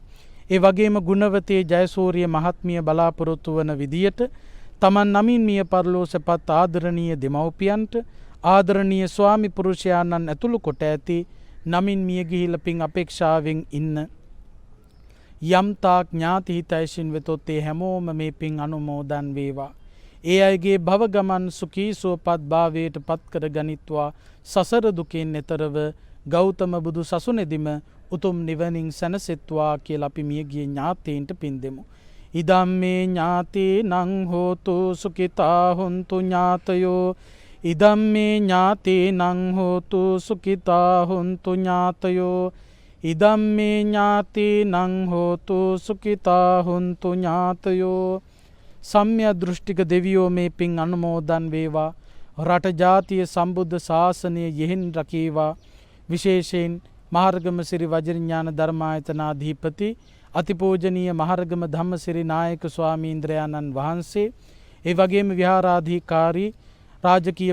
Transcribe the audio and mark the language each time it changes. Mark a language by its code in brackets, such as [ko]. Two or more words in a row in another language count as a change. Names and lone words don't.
[si] ඒ වගේම ගුණවතී ජයසූරිය මහත්මිය බලාපොරොත්තු වන විදියට තමන් නමින් මිය පරලෝසපත් ආදරණීය දෙමව්පියන්ට ආදරණීය ස්වාමි පුරුෂයාණන් ඇතුළු කොට ඇති නමින් මිය ගිහිලා පින් අපේක්ෂාවෙන් ඉන්න යම් තාක් ඥාති හිතයිසින් වෙතොත් ඒ හැමෝම මේ පින් අනුමෝදන් වේවා. ඒ අයගේ භව ගමන් සුඛී සුවපත් භාවයට පත් කර ගනිත්වා. සසර දුකෙන් එතරව ගෞතම බුදු සසුනේදීම උතුම් නිවනින් සැනසෙත්වා කියලා අපි මියගිය ඥාතීන්ට පින් දෙමු. [pi] ඉදම්මේ ඥාතීනං හෝතු සුඛිතා හොන්තු ඥාතයෝ ඉදම්මේ ඥාතීනං හෝතු සුඛිතා හොන්තු ඥාතයෝ ඉදම්මේ ඥාතීනං හෝතු සුඛිතා හොන්තු ඥාතයෝ. [si] සම්‍යක් දෘෂ්ටික දෙවියෝ මේ පින් අනුමෝදන් වේවා. රට ජාතිය සම්බුද්ධ ශාසනය යෙහින් රකීවා. විශේෂයෙන් මහරගම සිරි වජිරඥාන ධර්මායතනාධිපති අතිපූජනීය මහරගම ධම්මසිරි නායක ස්වාමීන්ද්‍රයාණන් වහන්සේ, ඒ වගේම විහාරාධිකාරී රාජකීය